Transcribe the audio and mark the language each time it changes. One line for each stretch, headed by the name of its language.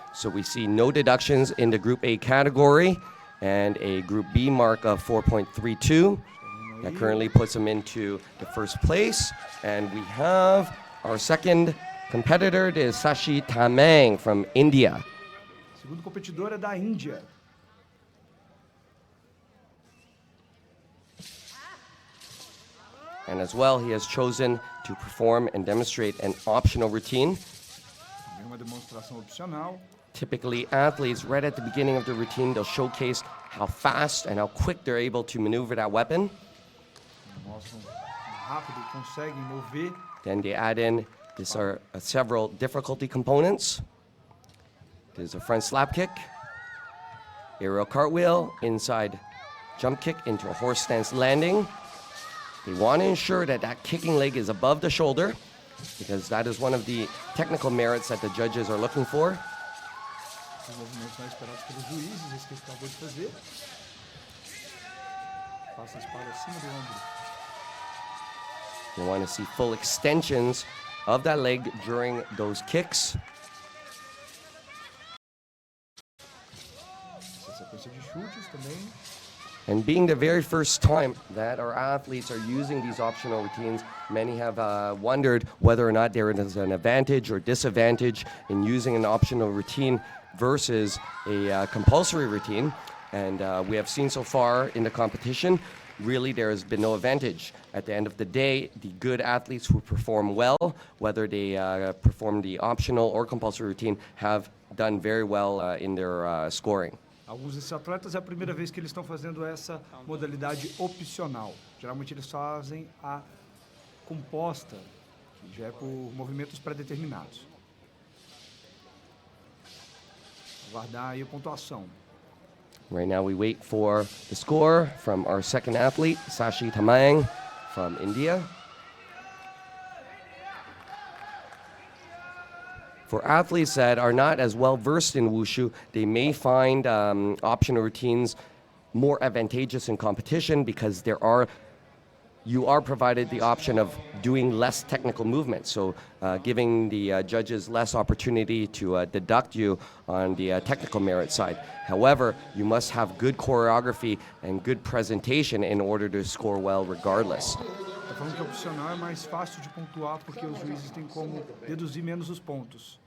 English: So we see no deductions in the Group A category and a Group B mark of 4.32. That currently puts him into the first place. And we have our second competitor, is Sashi Tamang from India.
Portuguese: O segundo competidor é da Índia.
English: And as well, he has chosen to perform and demonstrate an optional routine.
Portuguese: Também uma demonstração opcional.
English: Typically, athletes, right at the beginning of the routine, they'll showcase how fast and how quick they're able to maneuver that weapon.
Portuguese: Mostram rápido, conseguem mover.
English: Then they add in, these are several difficulty components. There's a front slap kick, aerial cartwheel, inside jump kick into a horse stance landing. They want to ensure that that kicking leg is above the shoulder, because that is one of the technical merits that the judges are looking for.
Portuguese: Os movimentos mais esperados pelos juízes, esse que ele acabou de fazer. Passa a espada acima do ombro.
English: They want to see full extensions of that leg during those kicks.
Portuguese: Essa sequência de chutes também.
English: And being the very first time that our athletes are using these optional routines, many have wondered whether or not there is an advantage or disadvantage in using an optional routine versus a compulsory routine. And we have seen so far in the competition, really there has been no advantage. At the end of the day, the good athletes who perform well, whether they perform the optional or compulsory routine, have done very well in their scoring.
Portuguese: Alguns desses atletas é a primeira vez que eles estão fazendo essa modalidade opcional. Geralmente eles fazem a composta, que já é por movimentos pré-determinados. Aguardar aí a pontuação.
English: Right now we wait for the score from our second athlete, Sashi Tamang from India. For athletes that are not as well versed in Wushu, they may find optional routines more advantageous in competition because you are provided the option of doing less technical movements, so giving the judges less opportunity to deduct you on the technical merit side. However, you must have good choreography and good presentation in order to score well regardless.
Portuguese: Tá falando que opcional é mais fácil de pontuar porque os juízes têm como deduzir menos os pontos.